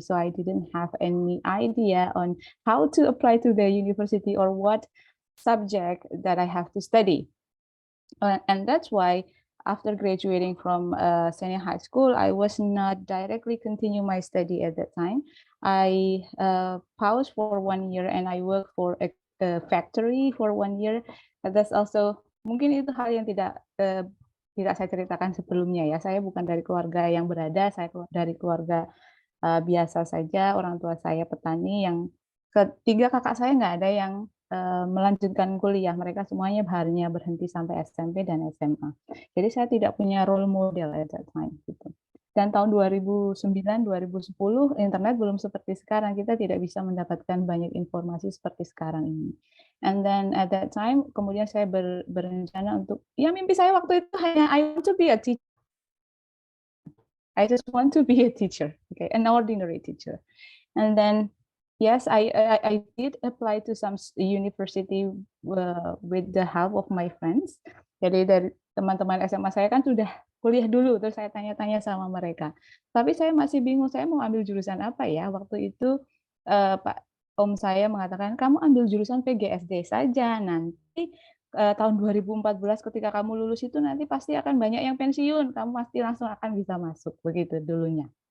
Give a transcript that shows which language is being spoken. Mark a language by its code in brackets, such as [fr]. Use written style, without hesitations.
[en] So I didn't have any idea on how to apply to the university or what subject that I have to study. And that's why after graduating from senior high school, I was not directly continue my study at that time. I paused for 1 year and I worked for a factory for 1 year. That's also [id] mungkin itu hal yang tidak saya ceritakan sebelumnya ya. Saya bukan dari keluarga yang berada, saya dari keluarga biasa saja. Orang tua saya petani, yang ketiga kakak saya nggak ada yang melanjutkan kuliah. Mereka semuanya harinya berhenti sampai SMP dan SMA. Jadi saya tidak punya [en] role model at that time. [id] Gitu. Dan tahun 2009-2010 internet belum seperti sekarang. Kita tidak bisa mendapatkan banyak informasi seperti sekarang ini. [en] And then at that time, [id] kemudian saya berencana untuk, ya mimpi saya waktu itu hanya [en] I want to be a teacher. I just want to be a teacher, okay, an ordinary teacher. And then, yes, I did apply to some university with the help of my friends. [id] Jadi dari teman-teman SMA saya kan sudah kuliah dulu, terus saya tanya-tanya sama mereka. Tapi saya masih bingung, saya mau ambil jurusan apa ya? Waktu itu Pak Om saya mengatakan, kamu ambil jurusan PGSD saja, nanti tahun 2014 ketika kamu lulus itu nanti pasti akan banyak yang pensiun, kamu pasti langsung akan bisa masuk, begitu dulunya.